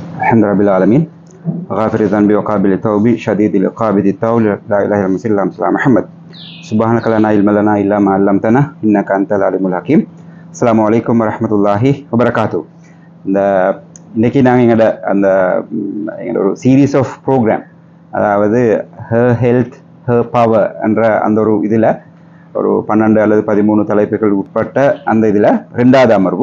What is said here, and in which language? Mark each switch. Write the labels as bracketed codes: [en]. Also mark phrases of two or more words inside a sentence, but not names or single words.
[ar] الحمد رب العالمين غافر الذنب وقابل التوب شديد العقاب ذي الطول لا اله الا الله سيدنا محمد سبحانك لا علم لنا الا ما علمتنا انك انت العليم الحكيم السلام عليكم ورحمة الله وبركاته. [ta] இன்னைக்கு நாங்கள் எங்களோட ஒரு [en] series of program, [ta] அதாவது ஹர் ஹெல்த் ஹர் பவர் என்ற அந்த ஒரு இதில் ஒரு 12 அல்லது 13 தலைப்புகள் உட்பட்ட அந்த இதில் 2வது அமர்வு.